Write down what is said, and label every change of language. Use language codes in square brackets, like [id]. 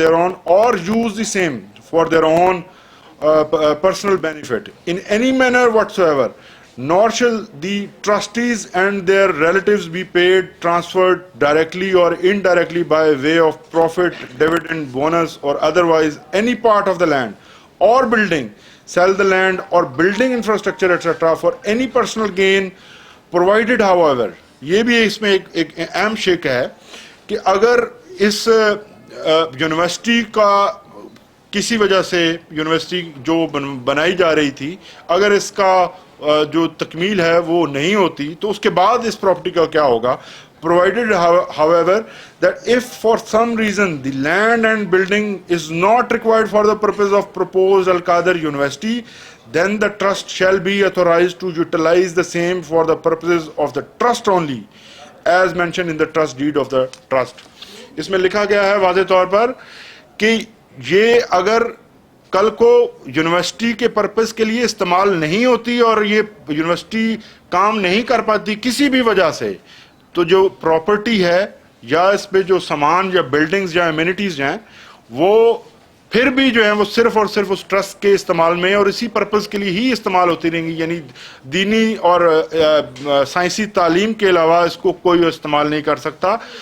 [en] thereon, or use the same for their own personal benefit in any manner whatsoever, nor shall the trustees and their relatives be paid, transferred directly or indirectly by way of profit, dividend, bonus or otherwise any part of the land or building, sell the land or building infrastructure etc. for any personal gain, provided however, [ur] یہ بھی اس میں ایک اہم شک ہے کہ اگر اس university کا کسی وجہ سے یونیورسٹی جو بنائی جا رہی تھی, اگر اس کا جو تکمیل ہے وہ نہیں ہوتی تو اس کے بعد اس پراپرٹی کا کیا ہوگا. [en] Provided however that if for some reason the land and building is not required for the purpose of proposed Al-Qadir University, then the trust shall be authorized to utilize the same for the purposes of the trust only, as mentioned in the trust deed of the trust. [ur] اس میں لکھا گیا ہے واضح طور پر کہ یہ اگر کل کو یونیورسٹی کے پرپس کے لیے استعمال نہیں ہوتی اور یہ یونیورسٹی کام نہیں کر پاتی کسی بھی وجہ سے, تو جو پراپرٹی ہے یا اس پہ جو سامان یا بلڈنگز یا ایمینٹیز ہیں وہ پھر بھی جو ہیں وہ صرف اور صرف اس ٹرسٹ کے استعمال میں اور اسی پرپس کے لیے ہی استعمال ہوتی رہیں گی, یعنی دینی اور سائنسی تعلیم کے علاوہ اس کو کوئی استعمال نہیں کر سکتا.